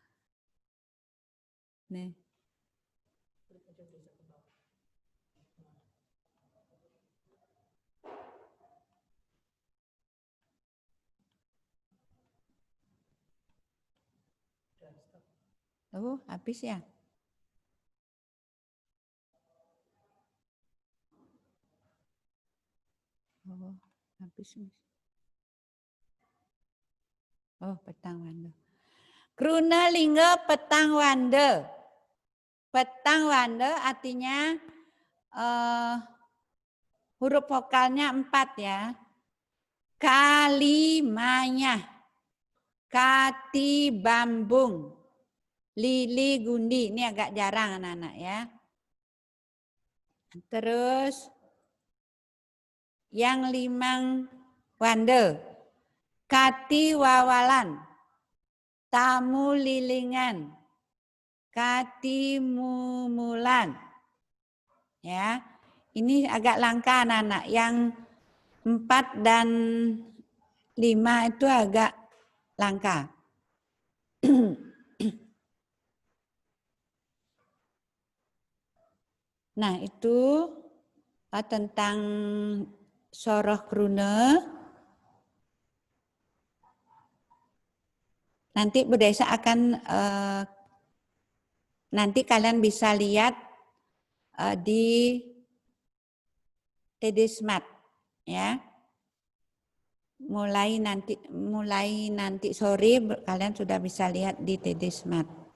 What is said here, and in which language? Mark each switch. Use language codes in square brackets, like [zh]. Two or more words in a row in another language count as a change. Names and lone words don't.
[id] Nih. Oh, habis ya? Oh, habis. [ban] Oh, petang wande. Krunelinga petang wande. Petang wande [id] artinya huruf vokalnya 4 ya. [ban] Kalimanya, kati bambung, lili gundi. [id] Ini agak jarang anak-anak ya. Terus yang [ban] limang wande, kati wawalan, tamu lilingan, kati mumulan. [id] Ya, ini agak langka anak-anak. Yang 4 dan 5 itu agak langka. Nah, itu tentang soroh krune. Nanti Bu Desa akan nanti kalian bisa lihat di TD Smart ya. Mulai nanti sore kalian sudah bisa lihat di TD Smart.